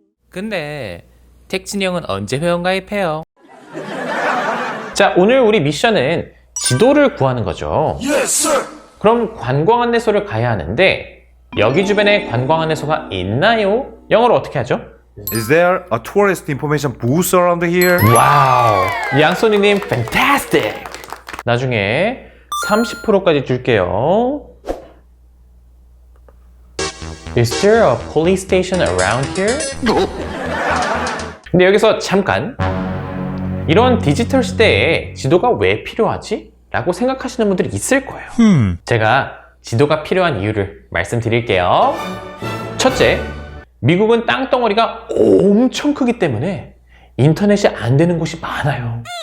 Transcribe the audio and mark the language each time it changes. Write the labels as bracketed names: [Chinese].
[Korean] 근데 택진이 형은 언제 회원 가입해요? 자, 오늘 우리 미션은 지도를 구하는 거죠. 그럼 관광 안내소를 가야 하는데 여기 주변에 관광 안내소가 있나요? 영어로 어떻게 하죠? [English] Is there a tourist information booth around here? [Korean] 와우, 양손이님 fantastic! 나중에 30%까지 줄게요. [English] Is there a police station around here? [Korean] 근데 여기서 잠깐, 이런 디지털 시대에 지도가 왜 필요하지? 라고 생각하시는 분들이 있을 거예요. 제가 지도가 필요한 이유를 말씀드릴게요. 첫째, 미국은 땅덩어리가 엄청 크기 때문에 인터넷이 안 되는 곳이 많아요.